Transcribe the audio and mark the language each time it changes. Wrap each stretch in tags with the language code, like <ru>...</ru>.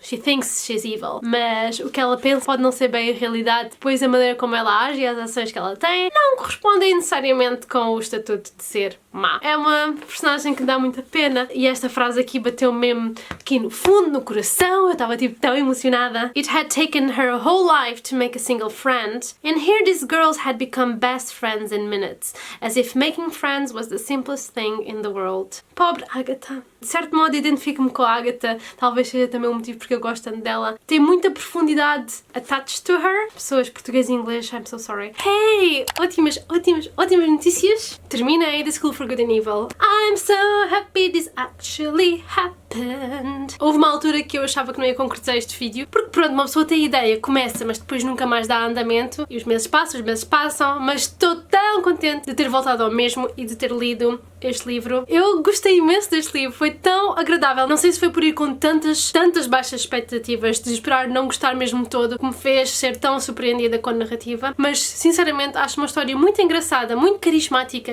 <en>She thinks she's evil.</en> <pt>Mas o que ela pensa pode não ser bem a realidade. Depois a maneira como ela age e as ações que ela tem não correspondem necessariamente com o estatuto de ser má. É uma personagem que dá muita pena. E esta frase aqui bateu mesmo aqui no fundo, no coração. Eu estava tipo tão emocionada.</pt> <en>It had taken her a whole life to make a single friend. And here these girls had become best friends in minutes. As if making friends was the simplest thing in the world.</en> <pt>Pobre Agatha. De certo modo identifico-me com a Agatha, talvez seja também um motivo porque eu gosto tanto dela. Tem muita profundidade</pt> <en>attached to her.</en> <pt>Pessoas português e inglês,</pt> <en>I'm so sorry.</en> <pt>Hey! Ótimas notícias. Terminei</pt> <en>The School for Good and Evil. I'm so happy this actually happened.</en> <pt>Houve uma altura que eu achava que não ia concretizar este vídeo, porque pronto, uma pessoa tem ideia, começa, mas depois nunca mais dá andamento, e os meses passam, mas estou tão contente de ter voltado ao mesmo e de ter lido este livro. Eu gostei imenso deste livro, foi tão agradável. Não sei se foi por ir com tantas baixas expectativas, de esperar não gostar mesmo todo, que me fez ser tão surpreendida com a narrativa, mas sinceramente acho uma história muito engraçada, muito carismática.</pt>